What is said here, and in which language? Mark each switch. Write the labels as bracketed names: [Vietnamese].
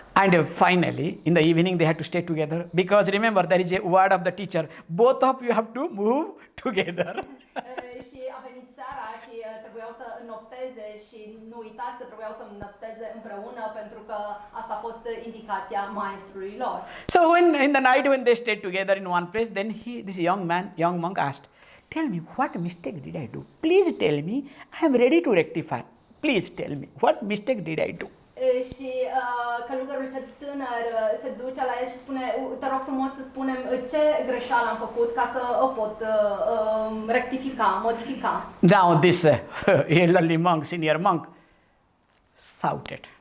[English] And finally, in the evening, they had to stay together because remember, there is a word of the teacher, both of you have to move together. [Romanian] Și a venit seara și trebuiau să înnopteze și nu uitați că trebuiau să înnopteze împreună pentru că asta a fost indicația maestrului lor. [English] So when in the night when they stayed together in one place, then this young monk asked, tell me, what mistake did I do? Please tell me, I am ready to rectify. Please tell me, what mistake did I do? [Romanian] Și călugărul cel tânăr se duce la el și spune, te rog frumos să spunem ce greșeală am făcut ca să o pot rectifica, modifica. [English] Now this elderly monk, senior monk, shouted.